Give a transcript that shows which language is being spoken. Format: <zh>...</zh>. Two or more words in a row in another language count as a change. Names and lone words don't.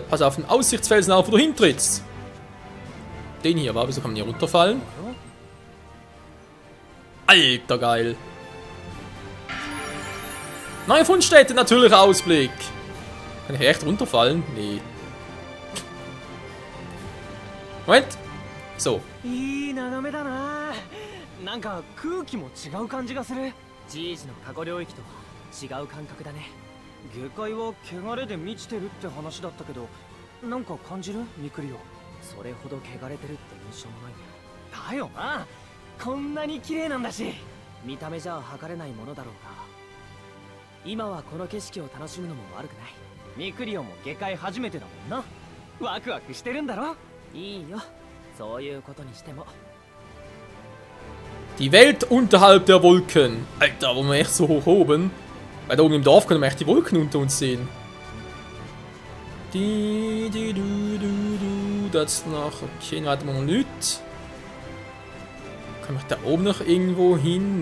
<de>Pass auf den Aussichtsfelsen auf, wo du hintrittst. Den hier war, wieso kann man hier runterfallen? Alter, geil. Neue Fundstätte, natürlicher Ausblick. Kann ich echt runterfallen? Nee. Moment. So.</de> <ja>じいじの過去領域とは違う感覚だね。下界は汚れで満ちてるって話だったけど、なんか感じる？ミクリオ。それほど汚れてるって印象もないんだ。だよな。こんなに綺麗なんだし、見た目じゃ測れないものだろうが、今はこの景色を楽しむのも悪くない。ミクリオも下界初めてだもんな。ワクワクしてるんだろ？いいよ。そういうことにしても。</ja> <de>Die Welt unterhalb der Wolken. Alter, wo wir echt so hoch oben. Weil da oben im Dorf können wir echt die Wolken unter uns sehen. Das noch. Okay, weiter mal Leute. Kann ich da oben noch irgendwo hin?</de>